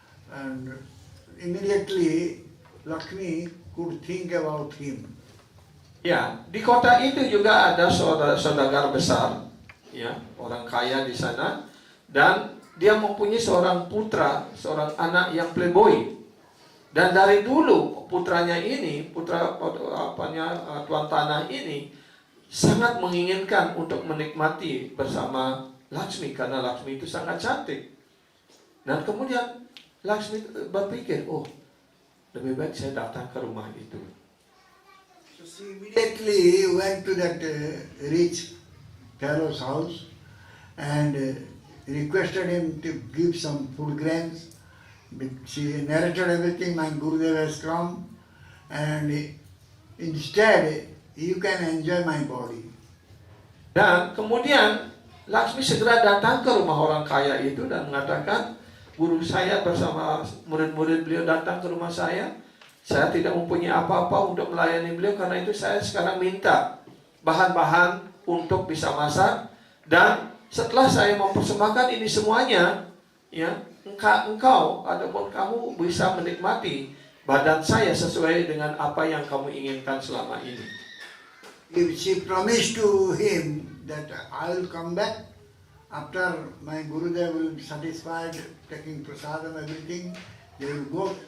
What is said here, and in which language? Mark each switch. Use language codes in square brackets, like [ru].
[en] And immediately Lakshmi could think about him. [id] Ya, di kota itu juga ada saudagar besar, ya, orang kaya di sana, dan dia mempunyai seorang putra, seorang anak yang playboy. Dan dari dulu putranya ini, tuan tanah ini sangat menginginkan untuk menikmati bersama Lakshmi karena Lakshmi itu sangat cantik. Dan kemudian Lakshmi berpikir, oh, lebih baik saya datang ke rumah itu. [en] So she immediately went to that rich fellow's house and requested him to give some food grains. She narrated everything, my Gurudev has come, and instead you can enjoy my body. [id] Dan kemudian Lakshmi segera datang ke rumah orang kaya itu dan mengatakan, guru saya bersama murid-murid beliau datang ke rumah saya. Saya tidak mempunyai apa-apa untuk melayani beliau, karena itu saya sekarang minta bahan-bahan untuk bisa masak. Dan setelah saya mempersembahkan ini semuanya, ya, engkau ataupun kamu bisa menikmati badan saya sesuai dengan apa yang kamu inginkan selama ini. [en] If she promised to him that I will come back after my Gurudev will be satisfied taking prasadam everything, they will go.